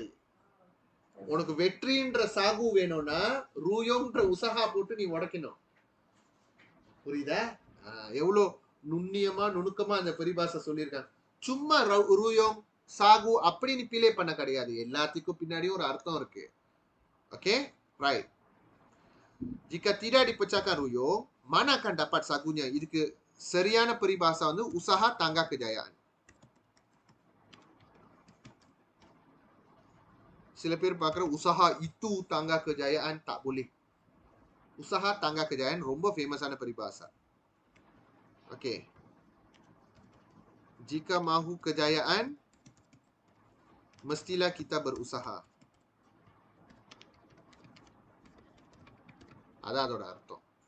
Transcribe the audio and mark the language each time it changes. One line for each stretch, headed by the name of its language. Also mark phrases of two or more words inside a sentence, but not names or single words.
Tamil: உனக்கு வெற்றின்ற சாகு வேணும்னா ரூயோன்ற உசகா போட்டு நீ உடைக்கணும். புரியுதா? எவ்வளவு நுண்ணியமா நுணுக்கமா அந்த பரிபாஷா சொல்லியிருக்காங்க. சும்மா ரூயோங் சாகு அப்படி நீ பிளே பண்ண கிடையாது. எல்லாத்துக்கும் பின்னாடியும் ஒரு அர்த்தம் இருக்கு.
English: okay, right.
Malay: jika tidak dipecahkan ruyung, mana akan dapat sagunya?
Tamil: இதுக்கு சரியான பரிபாஷா வந்து
Malay: usaha tangga kejayaan.
Tamil: சில பேர் பார்க்குற
Malay: usaha itu tangga kejayaan, tak boleh. usaha tangga kejayaan
Tamil: ரொம்ப ஃபேமஸான பரிபாஷா. ஓகே,
Malay: jika mahu kejayaan, mestilah kita berusaha.
Tamil: அதான் அதோட அர்த்தம்.